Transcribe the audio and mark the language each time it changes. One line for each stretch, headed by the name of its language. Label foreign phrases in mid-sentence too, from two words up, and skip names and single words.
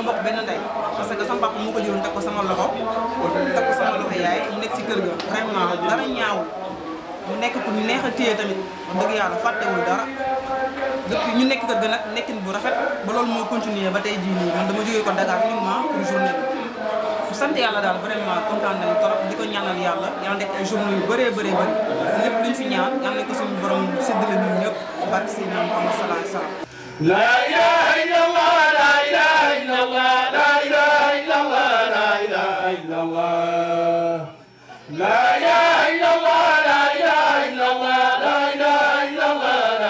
Wolof: bokk benn ndey
French: parce que
Wolof: sama papa moo ko jëloon teg ko sama loxo yaay mu nekk ci kër ga vraiment dara ñaaw mu nekk ku neex a téye tamit wax dëgg yàlla fàttewul dara depuis ñu nekk kër ga nag nekkin bu rafet ba loolu moo continuer ba tey jii nii man dama jógee ko Dakar
French: uniquement pour journée
Wolof: bi sant yàlla daal vraiment kontaan nañu trop di ko ñaanal yàlla nekk ay journée yu bëree bëri lépp luñ fi ñaan yàlla ko suñu borom séddale ñun ñëpp barke si naan Muhammad
Arabic: صلى الله عليه وسلم. لا إله إلا الله لا إله إلا الله لا إله إلا الله لا إله إلا الله لا إله إلا الله لا إله إلا الله لا إله إلا الله